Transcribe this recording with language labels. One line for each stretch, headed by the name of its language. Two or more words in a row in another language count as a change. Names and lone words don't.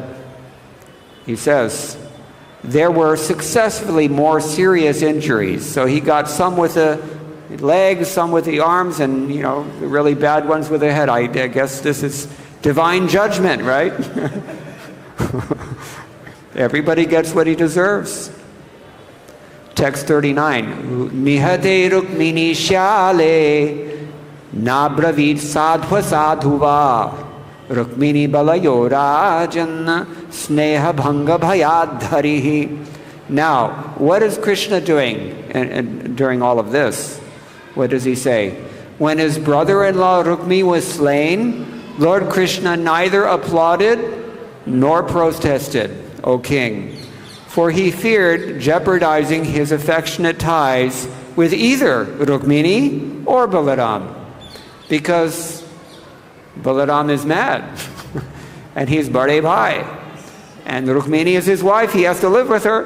English: He says, there were successively more serious injuries. So he got some with the legs, some with the arms, and the really bad ones with the head. I guess this is divine judgment, right? Everybody gets what he deserves. Text 39.
Sanskrit: Mihate rukmini shyale nabravid sadhva sadhuva rukmini balayo rajan sneha bhanga bhayadharihi.
English: Now, what is Krishna doing during all of this? What does he say? When his brother-in-law Rukmi was slain, Lord Krishna neither applauded nor protested, O king, for he feared jeopardizing his affectionate ties with either Rukmini or Balaram, because Balaram is mad, and he's
Hindi: Bade Bhai,
English: and Rukmini is his wife, he has to live with her.